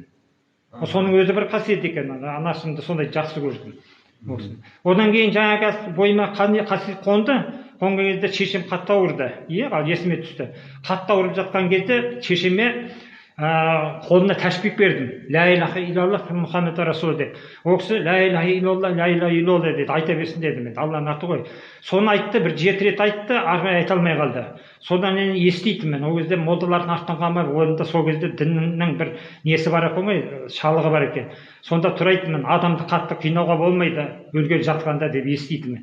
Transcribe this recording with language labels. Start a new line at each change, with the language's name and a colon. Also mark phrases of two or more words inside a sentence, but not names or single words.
Kazakh: Соның өзі бір қасиет екен, анашымды сондай жақсы көрдім. Одан кейін жаңағы бойыма қасиет қонды, қонған кезде шешем қатты ауырды. Есіме түсті. Қатты ауырып жатқан кезде шешеме қолына тәшбих бердім.
Arabic: لا إله إلا الله محمد رسول
Kazakh: деп. Ол кісі
Arabic: لا إله إلا الله, لا إله إلا الله
Kazakh: деді. Айта берсін дедім мен. Алланың аты ғой. Соны айтты, бір 7 рет айтты, ары айта алмай қалды. Содан мен еститінмін. Ол кезде молдалардың артынан қалмай, ойында сол кезде діннің бір несі бар екен ғой, шалығы бар екен. Сонда тұрайтынмын, адамды қатты қинауға болмайды, өлген жатқанда деп еститінмін.